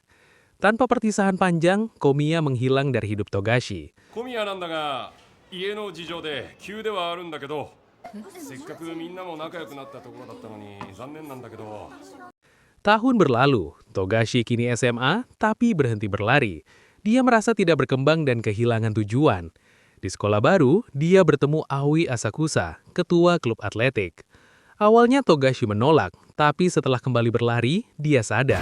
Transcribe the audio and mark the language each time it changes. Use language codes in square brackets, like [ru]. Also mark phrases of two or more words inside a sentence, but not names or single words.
[id] Tanpa perpisahan panjang, Komiya menghilang dari hidup Togashi. [ja] 小宮なんだが、家の事情で急ではあるんだけど、せっかくみんなも仲良くなったところだったのに残念なんだけど。 [id] Tahun berlalu, Togashi kini SMA, tapi berhenti berlari. Dia merasa tidak berkembang dan kehilangan tujuan. Di sekolah baru, dia bertemu Aoi Asakusa, ketua klub atletik. Awalnya Togashi menolak, tapi setelah kembali berlari, dia sadar.